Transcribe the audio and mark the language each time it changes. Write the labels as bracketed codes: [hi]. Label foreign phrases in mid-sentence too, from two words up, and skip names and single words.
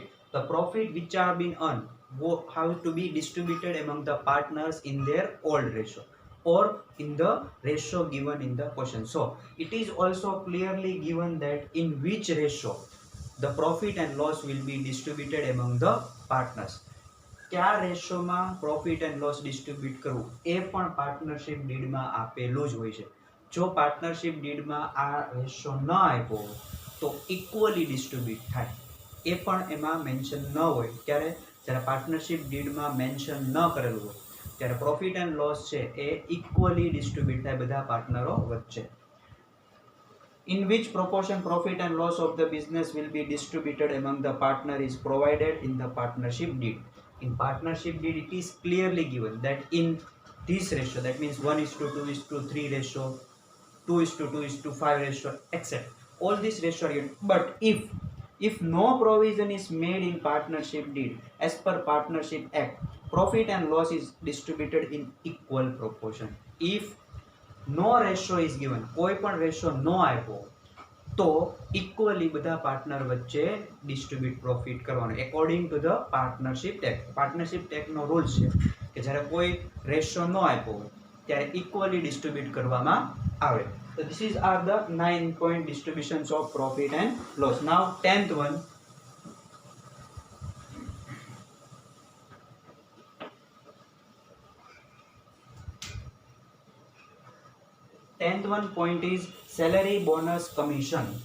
[en] The profit which are been earned have to be distributed among the partners in their old ratio or in the ratio given in the question. So it is also clearly given that in which ratio the profit and loss will be distributed among the partners. [gu] क्या રેશિયોમાં [en] profit and loss distribute [gu] કરવું એ પણ [en] partnership deedમાં [gu] આપેલું જ હોય છે. જો [en] partnership deedમાં [gu] આ રેશિયો ન આપ્યો તો [en] equally distribute [gu] થાય એ પણ એમાં મેન્શન ન હોય. ત્યારે જ્યારે [en] partnership deedમાં [gu] મેન્શન ન કરેલું હોય ત્યારે [en] profit and loss [gu] છે એ [en] equally distribute [gu] થાય બધા પાર્ટનરો વચ્ચે. [en] In which proportion profit and loss of the business will be distributed among the partner is provided in the partnership deed. In partnership deed, it is clearly given that in this ratio, that means 1:2:3 ratio, 2:2:5 ratio, etc. All these ratio are given. But if no provision is made in partnership deed, as per Partnership Act, profit and loss is distributed in equal proportion. If no ratio is given, [gu] કોઈ પણ રેશિયો નો આપ્યો તો ઇક્વલી બધા પાર્ટનર વચ્ચે [en] distribute profit [gu] કરવાનો [en] according to the partnership tax. partnership taxનો [gu] રૂલ છે કે જ્યારે કોઈ રેશિયો નો આપ્યો હોય ત્યારે [en] equally distribute [gu] કરવામાં આવે. [en] So this is are the 9 point distributions of profit and loss. Now 10th one. 10th one point is salary, bonus, commission.